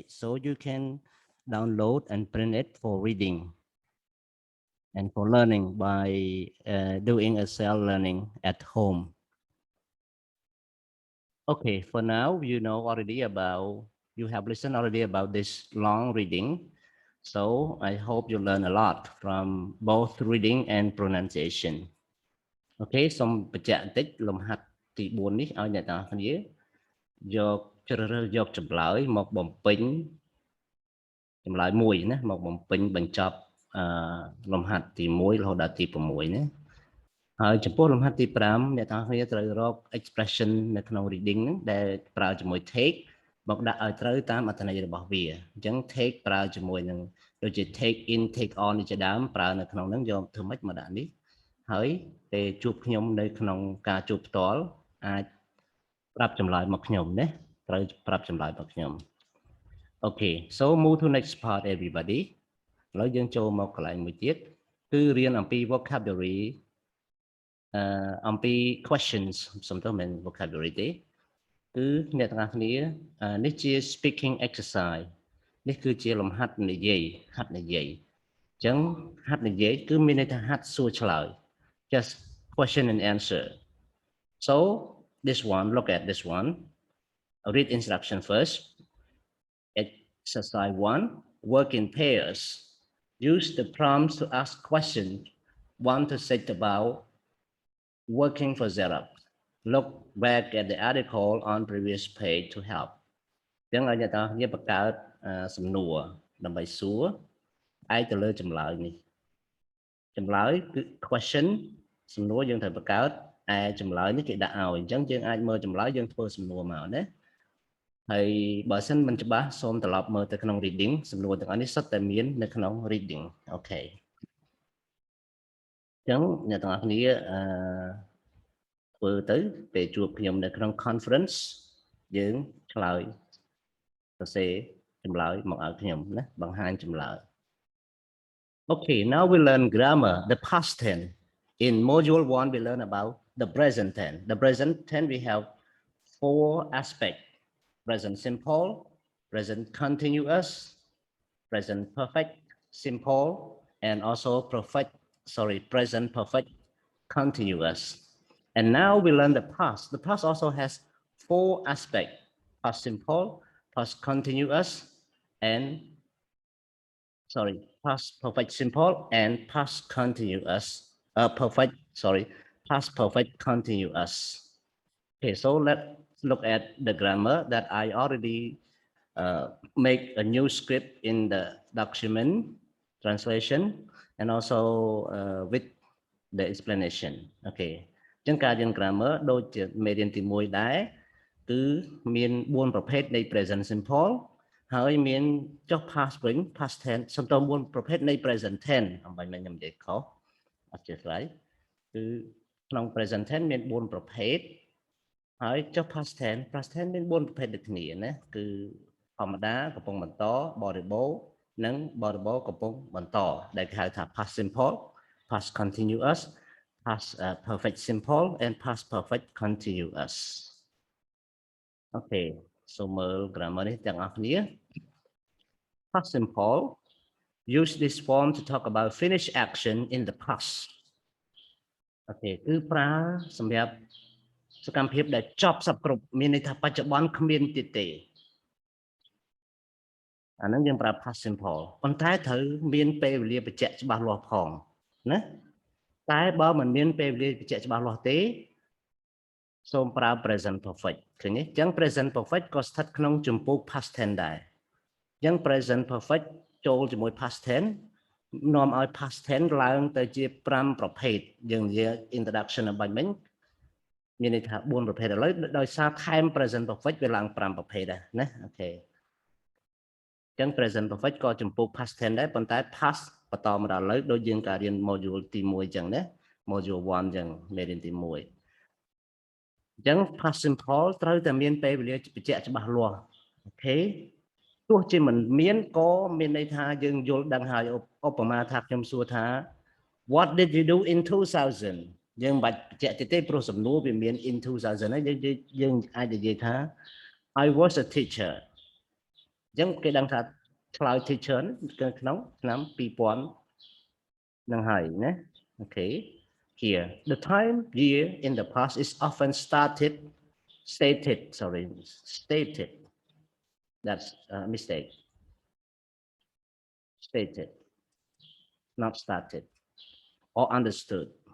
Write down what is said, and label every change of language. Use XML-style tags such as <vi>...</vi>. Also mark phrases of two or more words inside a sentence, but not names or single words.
<en>So you can download and print it for reading and for learning by doing a self-learning at home. Okay, for now, you know already about, you have listened already about this long reading. So I hope you learn a lot from both reading and pronunciation.</en> <km>Okay, សូមបញ្ជាក់បន្តិចលំហាត់ទី 4 នេះឲ្យអ្នកទាំងអស់គ្នាយកជ្រើសរើសយកចម្លើយមកបំពេញចម្លើយមួយណាមក បំពេញបញ្ចប់លំហាត់ទី 1 រហូតដល់ទី 6 ណាហើយចំពោះលំហាត់ទី 5 អ្នកទាំងអស់គ្នាត្រូវ រក expression នៅក្នុង reading ហ្នឹងដែលប្រើជាមួយ take មកដាក់ឲ្យត្រូវតាមអត្ថន័យរបស់វាអញ្ចឹង take ប្រើជាមួយនឹងដូចជា</km> <en>take in take on</en> <km>នេះជាដើមប្រើនៅក្នុងហ្នឹងយកធ្វើម៉េចមកដាក់នេះហើយពេលជួបខ្ញុំនៅក្នុងការជួបផ្ទាល់អាចប្រាប់ចម្លើយមកខ្ញុំណាត្រូវប្រាប់ចម្លើយមកខ្ញុំ</km> <en>Okay, so move to next part everybody.</en> <km>ឥឡូវយើងចូលមកកន្លែងមួយទៀតគឺរៀនអំពី vocabulary អំពី questions សំដៅមិន vocabulary ទេគឺអ្នកទាំងអស់គ្នានេះជា</km> <en>speaking exercise</en> <km>នេះគឺជាលំហាត់និយាយហាត់និយាយអញ្ចឹងហាត់និយាយគឺមានន័យថាហាត់សួរ</km> <en>ឆ្លើយ just question and answer so this one look at this one read instruction first exercise 1 work in pairs use the prompts to ask questions one to set about working for Xerox look</en> <km>back at the article on previous page to help ចឹងឲ្យអ្នកទាំងអស់គ្នាបង្កើតសំណួរដើម្បីសួរឯកទៅលើចម្លើយនេះចម្លើយគឺ question សំណួរយើងត្រូវបង្កើតឯចម្លើយនេះគេដាក់ឲ្យអញ្ចឹងយើងអាចមើលចម្លើយយើងធ្វើសំណួរមកណាហើយបើសិនមិនច្បាស់សូមត្រឡប់មើលទៅក្នុង reading សំណួរទាំងអស់នេះសុទ្ធតែមាននៅក្នុង reading អូខេ អញ្ចឹងអ្នកទាំងអស់គ្នាធ្វើទៅពេលជួបខ្ញុំនៅក្នុង conference យើងឆ្លើយសរសេរចម្លើយមកឲ្យខ្ញុំណាបង្ហាញចម្លើយ</km> <en>Okay, now we learn grammar, the past tense. In module 1, we learn about the present tense. The present tense, we have 4 aspects. Present simple, present continuous, present perfect, simple, and also present perfect continuous. And now we learn the past. The past also has 4 aspects. Past simple, past continuous, and past perfect simple and past continuous. Past perfect continuous. Okay, so let's look at the grammar that I already make a new script in the document translation and also with the explanation.</en> <km>Okay, ចឹងការរៀន grammar ដូចជាមេរៀនទី1ដែរគឺមាន4ប្រភេទនៃ</km> <en>present simple</en> <km>ហើយមានចុះ past វិញ</km> <en>past tense</en> <km>សំដៅ4ប្រភេទនៃ</km> <en>present tense</en> <km>អំបញ្ញខ្ញុំនិយាយខុសអត់ចេះស្ដីគឺក្នុង present tense មាន4ប្រភេទហើយចុះ</km> <en>past tense</en> <km>មាន4ប្រភេទដូចគ្នាណាគឺធម្មតាកំពុងបន្តបរិបូរណ៍និងបរិបូរណ៍កំពុងបន្តដែលគេហៅថា</km> <en>past simple past continuous past perfect simple and past perfect continuous. Okay, so មើល grammar</en> <km>នេះទាំងអស់គ្នា</km> <en>past simple use this form to talk about finished action in the past.</en> <km>Okay, គឺប្រើសម្រាប់សកម្មភាពដែលចប់សពគ្រប់មានន័យថាបច្ចុប្បន្នគ្មានទៀតទេអាហ្នឹងយើងប្រើ</km> <en>past simple</en> <km>ប៉ុន្តែត្រូវមានពេលវេលាបញ្ជាក់ច្បាស់លាស់ផងណាតែបើមិនមានពេលវេលាបញ្ជាក់ច្បាស់លាស់ទេសូមប្រើ</km> <en>present perfect</en> <km>ឃើញទេអញ្ចឹង</km> <en>present perfect</en> <km>ក៏ស្ថិតក្នុងជំពូក</km> <en>past tense</en> <km>ដែរអញ្ចឹង</km> <en>present perfect</en> <km>ចូលជាមួយ</km> <en>past tense</en> <km>នាំឲ្យ</km> <en>past tense</en> <km>ឡើងទៅជា5ប្រភេទយើងនិយាយ introduction អំបញ្ញមិញមានន័យថា4ប្រភេទឥឡូវដោយសារថែម</km> <en>present perfect</en> <km>វាឡើង 5ប្រភេទដែរណាអូខេអញ្ចឹង</km> <en>present perfect</en> <km>ក៏ជំពូក</km> <en>past tense</en> <km>ដែរប៉ុន្តែ past បន្តមកដល់ឥឡូវដូចយើងការរៀន module ទី1អញ្ចឹងណា module 1អ ញ្ចឹងមេរៀនទី1អញ្ចឹង</km> <en>past simple</en> <km>ត្រូវតែមានពេលវេលាបញ្ជាក់ច្បាស់លាស់អូខេទោះជាមិនមានក៏ មានន័យថាយើងយល់ដឹងហើយឧបមាថាខ្ញុំសួរថា</km> <en>what did you do in</en> <km>2000 យើងមិនបាច់បញ្ជាក់ទេព្រោះសំណួរវាមាន in 2000 ហើយ យើងអាចនិយាយថា</km> <en>I was a teacher</en> <km>អញ្ចឹងគេដឹងថាឆ្លើយ</km> <en>teacher</en> <km>គឺក្នុងឆ្នាំ2000នឹងហើយណាអូខេ</km> <en>Here the time year in the past is often stated that's a mistake stated not started or understood.</en>